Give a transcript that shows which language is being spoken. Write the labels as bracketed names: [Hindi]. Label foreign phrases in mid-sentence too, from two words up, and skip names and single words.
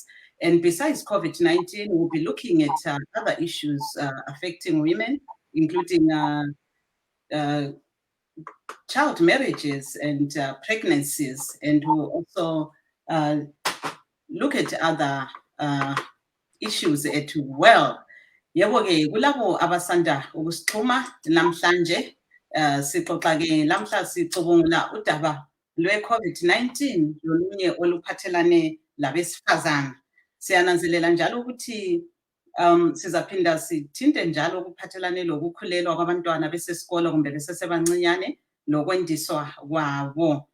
[English] And besides COVID-19, we'll be looking at other issues affecting women, including child marriages and pregnancies, and we'll also look at other issues as well. [North Ndebele] Yebo-ke kulabo abasanda ukusixhuma namhlanje sixoxa-ke lamhla sicubungula udaba lwe-COVID-19 lolunye oluphathelane labesifazane. Siyananzelela njalo ukuthi sizaphinda sithinte njalo ukuphathelane lokukhulelwa kwabantwana besesikolo kumbe besesebancinyane nokwendiswa kwabo.